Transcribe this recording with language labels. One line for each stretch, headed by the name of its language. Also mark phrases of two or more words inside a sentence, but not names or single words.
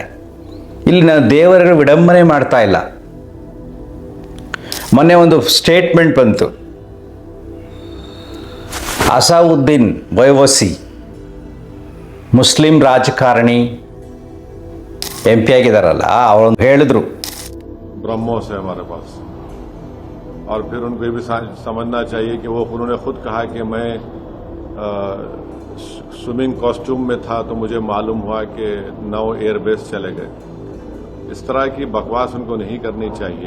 Kannada: ಇಲ್ಲಿ ನಾನು ದೇವರ ವಿಡಂಬನೆ ಮಾಡ್ತಾ ಇಲ್ಲ. ಮೊನ್ನೆ ಒಂದು ಸ್ಟೇಟ್ಮೆಂಟ್ ಬಂತು, ಅಸಾವುದ್ದೀನ್ ಒವೈಸಿ ಮುಸ್ಲಿಂ ರಾಜಕಾರಣಿ MP ಆಗಿದ್ದಾರಲ್ಲ, ಅವರು ಹೇಳಿದ್ರು
Hindi: ब्रह्मोस है हमारे पास. और फिर उनको ये भी समझना चाहिए कि वो उन्होंने खुद कहा कि मैं
English: swimming costume
Hindi: में था तो मुझे मालूम हुआ कि 9 एयरबेस चले गए. इस तरह की बकवास उनको नहीं करनी चाहिए.